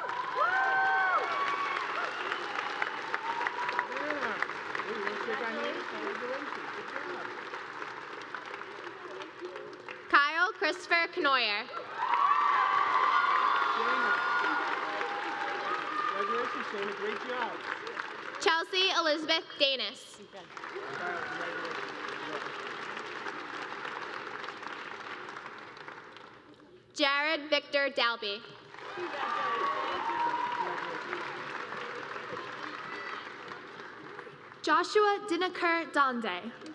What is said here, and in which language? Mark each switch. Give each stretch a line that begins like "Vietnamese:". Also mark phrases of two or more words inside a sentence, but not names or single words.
English: Kyle Christopher Knoyer. Congratulations, Shayna. Great job. Chelsea Elizabeth Danis. Jared Victor Dalby. Joshua Dinakar Donde.